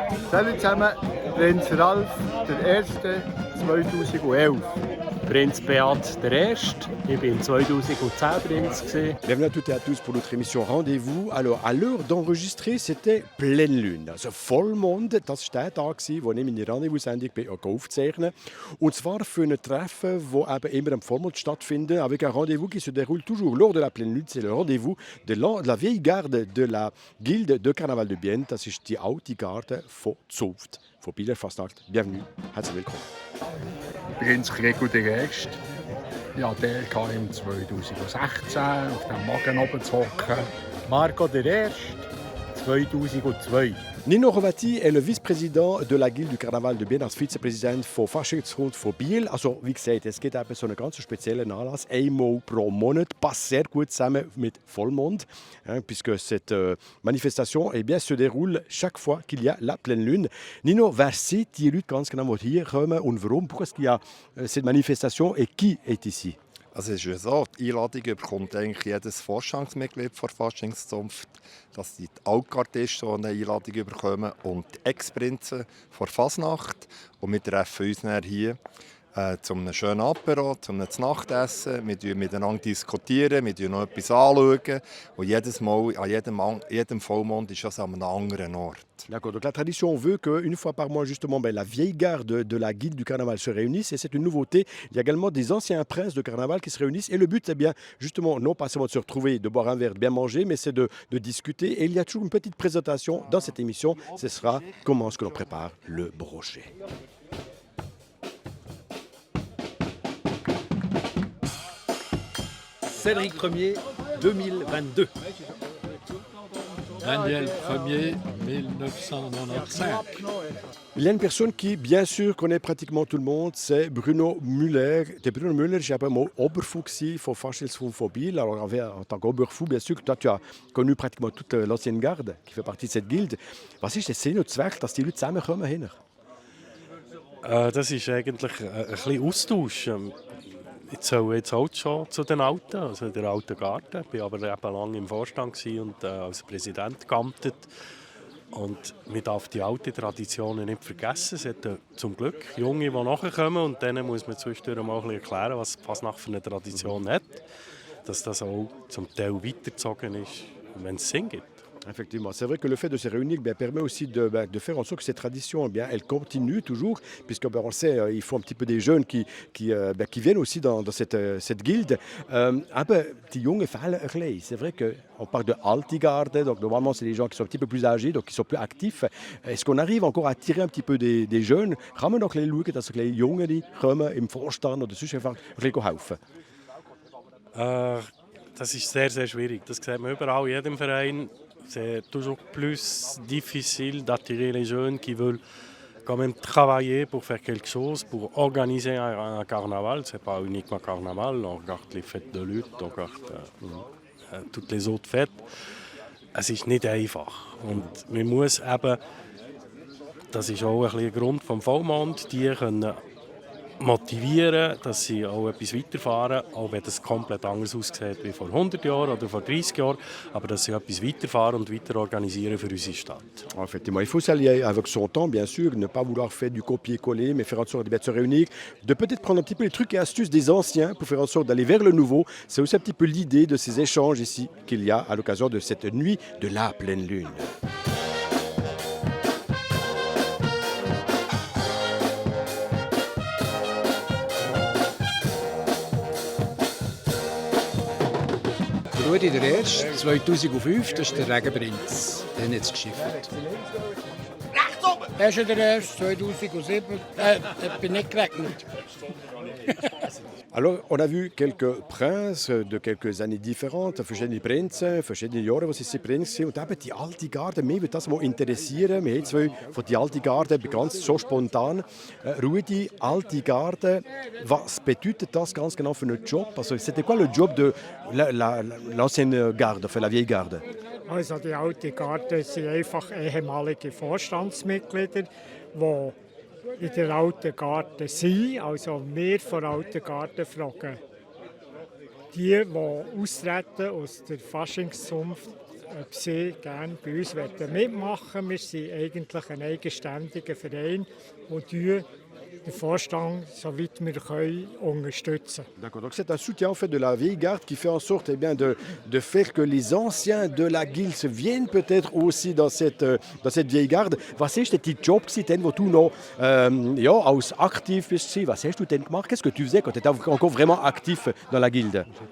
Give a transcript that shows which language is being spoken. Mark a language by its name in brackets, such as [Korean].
[German] Salut zusammen, Prinz Ralf, der Erste, 2011. Prinz Beat der Erste. Ich war 2010 Prinz. [French] Bienvenue à toutes et à tous pour notre émission Rendez-vous. Alors, à l'heure d'enregistrer, c'était pleine Lune. [German] Also Vollmond, das war der Tag, wo ich meine Rendezvous-Sendung aufzeichnen. [French] Und zwar für ein Treffen, das eben immer am Vollmond stattfindet, avec un rendez-vous qui se déroule toujours lors de la pleine Lune. C'est le rendez-vous de la vieille garde de la Gilde de Carnaval de Bienne. [German] Das ist die alte Garde von Zunft, von Bieler Fastnacht. Bienvenue, herzlich willkommen. Prinz Gregor der Erste. Ja, der kam im 2016 auf dem Magen oben zu hocken. Marco der Erste, 2002. [French] Nino Rovati est le vice-président de la Guilde du Carnaval de Bienne als Vizepräsident von Faschingsrund von Biel. [German] Also wie gesagt, es gibt eben so einen ganz speziellen Anlass, einmal pro Monat, passt sehr gut zusammen mit Vollmond, puisque cette manifestation eh bien, se déroule chaque fois qu'il y a la pleine lune. Nino, wer sind die Leute ganz genau, die hier kommen und warum? [French] Pourquoi est-ce qu'il y a cette manifestation et qui est ici? [German] Also es ist ja so, die Einladung bekommt eigentlich jedes Vorstandsmitglied der Faschingszunft, dass die Altgardisten eine Einladung bekommen und die Ex-Prinzen vor Fasnacht. Und wir treffen uns dann hier zu einem schönen Apero, zu einem Nachtessen. Wir diskutieren miteinander, wir schauen noch etwas anschauen. Und jedes Mal, an jedem Vollmond ist das an einem anderen Ort. [French] D'accord, donc la tradition veut qu'une fois par mois, justement, la vieille garde de la Guilde du Carnaval se réunisse et c'est une nouveauté. Il y a également des anciens princes de Carnaval qui se réunissent et le but, c'est bien, justement, non pas seulement de se retrouver, de boire un verre, de bien manger, mais c'est de discuter. Et il y a toujours une petite présentation dans cette émission. Ce sera comment est-ce que l'on prépare le brochet. Cédric Ier, 2022. Daniel Ier, 1995. Il y a une personne qui, bien sûr, connaît pratiquement tout le monde, c'est Bruno Müller. Bruno Müller, j'ai appelé mon Oberfou von Faschingsrund von Biel. Alors, en tant qu'Oberfou, bien sûr, toi, tu as connu pratiquement toute l'ancienne garde qui fait partie de cette Guilde. [German] Was ist der Sinn und Zweck, dass die Leute zusammenkommen? Das ist eigentlich ein bisschen Austausch. Ich zähle jetzt auch schon zu den Alten, also der alten Garde. Ich war aber eben lange im Vorstand und als Präsident geamtet. Und man darf die alten Traditionen nicht vergessen. Es hat zum Glück Junge, die nachkommen. Und denen muss man zwischendurch mal ein bisschen erklären, was Fasnacht für eine Tradition hat. Dass das auch zum Teil weitergezogen ist, wenn es Sinn gibt. [French] Effectivement, c'est vrai que le fait de se réunir permet aussi de faire en sorte que ces traditions, elles continuent toujours, puisque on le sait, il faut un petit peu des jeunes qui viennent aussi dans cette guilde. [German] Aber die Jungen fehlen ein bisschen. [French] C'est vrai qu'on parle de alte Garde, donc normalement c'est des gens qui sont un petit peu plus âgés, donc qui sont plus actifs. Est-ce qu'on arrive encore à attirer un petit peu des jeunes? [German] Kann man noch ein bisschen schauen, dass ein Jüngere kommen im Vorstand oder sonst einfach ein bisschen helfen? Das ist sehr, sehr schwierig. Das sieht man überall, in jedem Verein. [French] C'est toujours plus difficile d'attirer les jeunes qui veulent quand même travailler pour faire quelque chose, pour organiser un carnaval. Ce n'est pas uniquement carnaval, on regarde les fêtes de lutte, on regarde toutes les autres fêtes. [German] Es ist nicht einfach. Und man muss eben, das ist auch ein bisschen der Grund vom Vollmond, die können motivieren, dass sie auch etwas weiterfahren, auch wenn das komplett anders aussieht wie vor 100 Jahren oder vor 30 Jahren, aber dass sie etwas weiterfahren und weiter organisieren für unsere Stadt. [French] Effectivement, il faut s'allier avec son temps, bien sûr, ne pas vouloir faire du copier-coller, mais faire en sorte de se réunir, de peut-être prendre un petit peu les trucs et astuces des anciens pour faire en sorte d'aller vers le nouveau. C'est aussi un petit peu l'idée de ces échanges ici qu'il y a à l'occasion de cette nuit de la pleine lune. [German] Rudi der Erste, 2005, das ist der Regenprinz. Den hat es geschifft. Rechts oben! Er ist der Erste, 2007. Ich bin nicht gerechnet. Alors, on a vu quelques princes de quelques années différentes, verschiedene Prinzen, verschiedene Jahre, was sie Prinz sind. Und eben die alte Garde, mich würde das mal interessieren. Wir haben zwei von die alte Garde, ganz so spontan. Rudi, alte Garde, was bedeutet das ganz genau für einen Job? [French] Also, c'était quoi le job de l'ancienne garde, für la vieille garde? [German] Also die alte Garde sind einfach ehemalige Vorstandsmitglieder, die in der alten Garde sind. Also wir von der alten Garde fragen die austreten aus der Faschingszunft, ob sie gerne bei uns mitmachen wollen. Wir sind eigentlich ein eigenständiger Verein und den Vorstand, soweit wir können, unterstützen. [French] D'accord, donc c'est un soutien en fait de la vieille garde qui fait en sorte de faire que les anciens de la Guilse viennent peut-être aussi dans cette vieille garde. [German] Was ist denn dein Job, wo du noch als aktiv bist? Was hast du denn gemacht? [French] Qu'est-ce que tu faisais quand tu étais encore vraiment actif dans la Guilde?